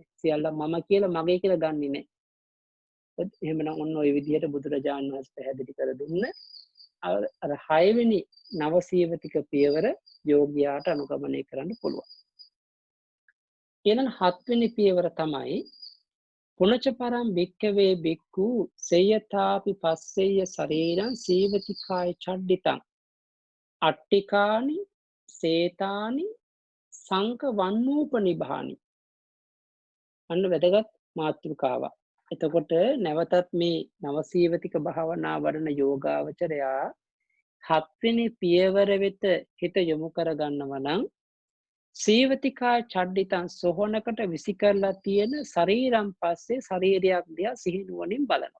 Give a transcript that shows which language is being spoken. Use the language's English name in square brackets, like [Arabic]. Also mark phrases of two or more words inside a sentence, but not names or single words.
[Sinhala] සියල්ල මම කියලා මගේ කියලා ගන්නෙ නැහැ. එහෙමනම් ඔන්න ඔය විදිහට බුදුරජාණන් වහන්සේ පැහැදිලි කර දුන්න අර 6 වෙනි නවසීවතික පියවර යෝගියාට අනුගමනය කරන්න පුළුවන්. ඊළඟ 7 වෙනි පියවර තමයි [Pali] පුනච පරම් භික්කවේ භික්ඛු සේයථාපි පස්සෙය්‍ය ශරීරං සීවතිකාය චඩ්ඩිතං අට්ටිකානි සේතානි සංක වන්නූපනිභානි. [Sinhala] අන්න වැදගත් මාතෘකාවක්. එතකොට නැවතත් මේ නවසීවතික භාවනා වඩන යෝගාවචරයා හත්වෙනි පියවර වෙත හිත යොමු කරගන්නවා නම් [Pali] සීවතිකාය චඩ්ඩිතං [Sinhala] සොහොනකට විසි කරලා තියෙන ශරීරම් පස්සේ ශරීරයක් දිහා සිහිනුවණින් බලනවා.